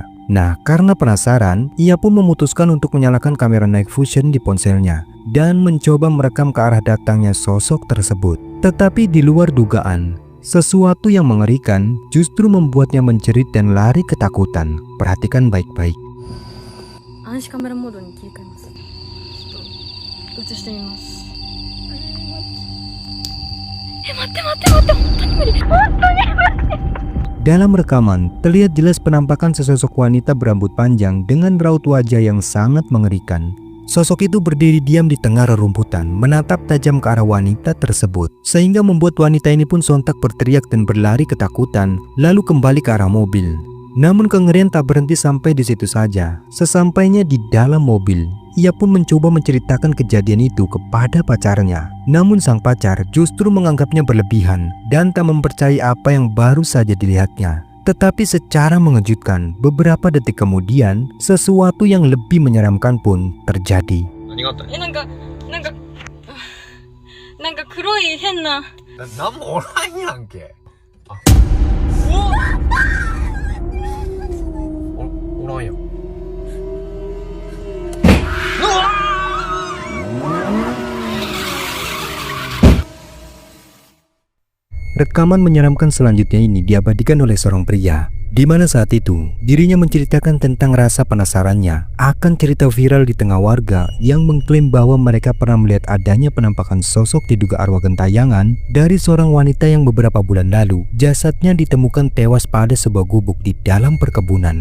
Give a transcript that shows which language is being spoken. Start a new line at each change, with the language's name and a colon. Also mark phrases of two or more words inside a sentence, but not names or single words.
Indonesian: Nah, karena penasaran, ia pun memutuskan untuk menyalakan kamera
English: night vision
Indonesian: di ponselnya dan mencoba merekam ke arah datangnya sosok tersebut. Tetapi di luar dugaan, sesuatu yang mengerikan justru membuatnya menjerit dan lari ketakutan. Perhatikan baik-baik.
Japanese: 暗視カメラモードに切り替えます。ちょっと映してみます。待って本当に無理。
Indonesian: Dalam rekaman, terlihat jelas penampakan sesosok wanita berambut panjang dengan raut wajah yang sangat mengerikan. Sosok itu berdiri diam di tengah rerumputan, menatap tajam ke arah wanita tersebut, sehingga membuat wanita ini pun sontak berteriak dan berlari ketakutan, lalu kembali ke arah mobil. Namun kengerian tak berhenti sampai di situ saja. Sesampainya di dalam mobil, ia pun mencoba menceritakan kejadian itu kepada pacarnya. Namun sang pacar justru menganggapnya berlebihan dan tak mempercayai apa yang baru saja dilihatnya. Tetapi secara mengejutkan, beberapa detik kemudian, sesuatu yang lebih menyeramkan pun terjadi.
Japanese: なんか黒い変な。なんもおらんやんけ。おらんやん。
Indonesian: Rekaman menyeramkan selanjutnya ini diabadikan oleh seorang pria, di mana saat itu dirinya menceritakan tentang rasa penasarannya akan cerita viral di tengah warga yang mengklaim bahwa mereka pernah melihat adanya penampakan sosok diduga arwah gentayangan dari seorang wanita yang beberapa bulan lalu jasadnya ditemukan tewas pada sebuah gubuk di dalam perkebunan.